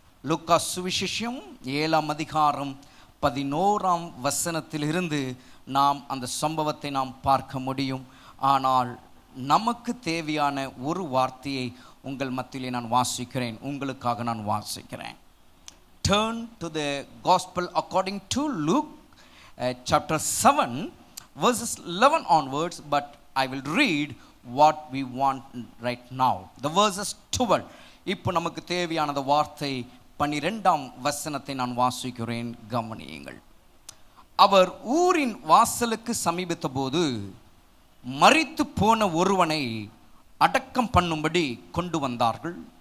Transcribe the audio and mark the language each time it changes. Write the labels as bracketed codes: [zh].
[ta] லூக்கா சுவிசேஷம் 7ஆம் அதிகாரம் 11ஆம் வசனத்திலிருந்து நாம் அந்த சம்பவத்தை நாம் பார்க்க முடியும். ஆனால் நமக்கு தேவையான ஒரு வார்த்தையை உங்கள் மத்தியிலே நான் வாசிக்கிறேன், உங்களுக்காக நான் வாசிக்கிறேன். [en] Turn to the gospel according to Luke chapter 7 verses 11 onwards, but I will read what we want right now. The verses 12. [ta] இப்போ நமக்கு தேவையான வார்த்தை 12ஆம் வசனத்தை நான் வாசிக்கிறேன், கவனியுங்கள். அவர் ஊரின் வாசலுக்கு சமீபித்த போது மரித்து போன ஒருவனை அடக்கம் பண்ணும்படி கொண்டு வந்தார்கள்.